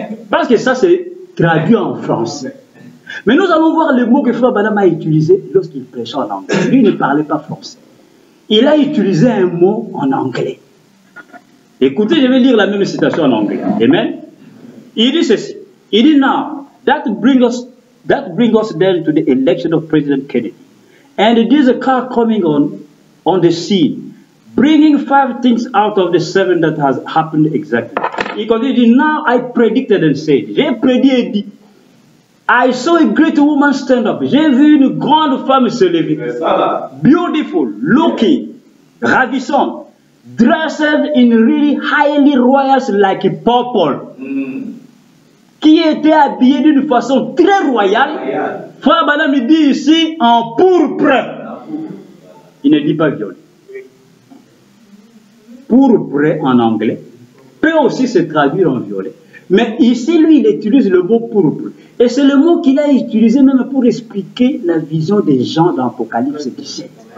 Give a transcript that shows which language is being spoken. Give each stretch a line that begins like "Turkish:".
French: Parce que ça, c'est traduit en français. Mais nous allons voir le mot que Frère Branham a utilisé lorsqu'il prêchait en anglais. Lui, il ne parlait pas français. Il a utilisé un mot en anglais. Écoutez, je vais lire la même citation en anglais. Amen. Il dit ceci. Il dit,
English: now, that brings us then to the election of President Kennedy. And there's a car coming on the scene, bringing 5 things out of the 7 that has happened exactly.
French: Il continue,
English: now I predicted and said,
French: j'ai prédit et dit,
English: I saw a great woman stand up.
French: J'ai vu une grande femme se lever.
English: Beautiful, looking, ravissante, dressed in really highly royals like purple.
French: Qui était habillée d'une façon très royale. Frère Branham dit ici en pourpre. Il ne dit pas violet. Pourpre en anglais peut aussi se traduire en violet. Mais ici, lui, il utilise le mot pourpre. Et c'est le mot qu'il a utilisé même pour expliquer la vision des gens dans Apocalypse 17.